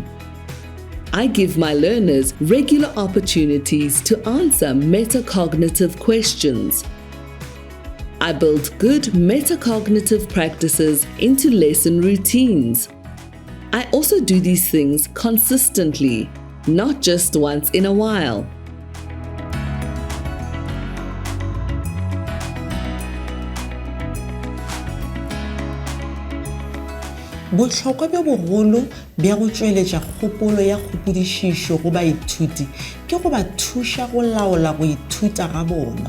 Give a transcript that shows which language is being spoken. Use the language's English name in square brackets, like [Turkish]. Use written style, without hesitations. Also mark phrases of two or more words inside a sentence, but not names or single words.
[English] I give my learners regular opportunities to answer metacognitive questions. I build good metacognitive practices into lesson routines. I also do these things consistently, not just once in a while. [Northern Sotho] Botlhokwa bja bogolo bja go tšweletša kgopolo ya kgopodišišo go baithuti ke go ba thuša go laola go ithuta ga bona.